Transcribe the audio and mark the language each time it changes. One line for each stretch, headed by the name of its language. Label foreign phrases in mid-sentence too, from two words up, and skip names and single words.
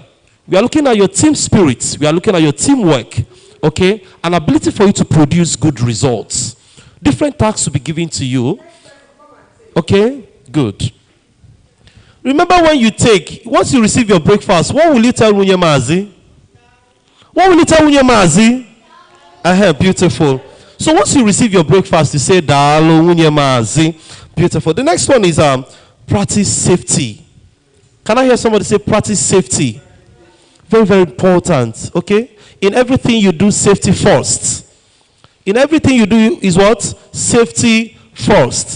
English: We are looking at your team spirit. We are looking at your teamwork. Okay? An ability for you to produce good results. Different tasks will be given to you. Okay? Good. Remember when you once you receive your breakfast, what will you tell Wunye Mazi? What will you tell Wunye Mazi? Beautiful. So once you receive your breakfast, you say,
Igbo: Dalo Wunye Mazi.
English: Beautiful. The next one is practice safety. Can I hear somebody say practice safety? Very, very important. Okay? In everything you do, safety first. In everything you do is what? Safety first.